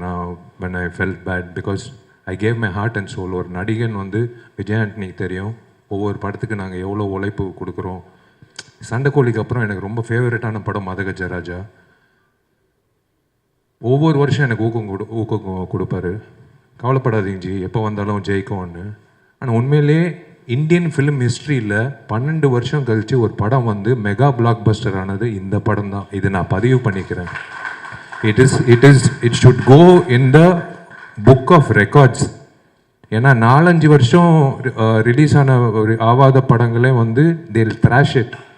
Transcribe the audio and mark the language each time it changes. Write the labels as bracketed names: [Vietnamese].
[Tamil] நான் [English] when I felt bad because I gave my heart and soul. [Tamil] ஒரு நடிகன் வந்து விஜய் ஆண்டனிக்கு தெரியும், ஒவ்வொரு படத்துக்கு நாங்கள் எவ்வளோ உழைப்பு கொடுக்குறோம். சண்டைக்கோழிக்கு அப்புறம் எனக்கு ரொம்ப ஃபேவரட்டான படம் மதகஜராஜா. ஒவ்வொரு வருஷம் எனக்கு ஊக்கம் கொடுப்பாரு. கவலைப்படாதீங்க ஜி, எப்போ வந்தாலும் ஜெயிக்கும்னு. ஆனால் உண்மையிலே இந்தியன் ஃபிலிம் ஹிஸ்ட்ரியில் 12 வருஷம் கழித்து ஒரு படம் வந்து மெகா பிளாக் பஸ்டர் ஆனது இந்த படம் தான். இது நான் பதிவு பண்ணிக்கிறேன். [English] It should go in the book of records. [Tamil] ஏன்னா 4-5 வருஷம் ரிலீஸ் ஆன ஒரு ஆவாத படங்களே வந்து [English] they'll thrash it.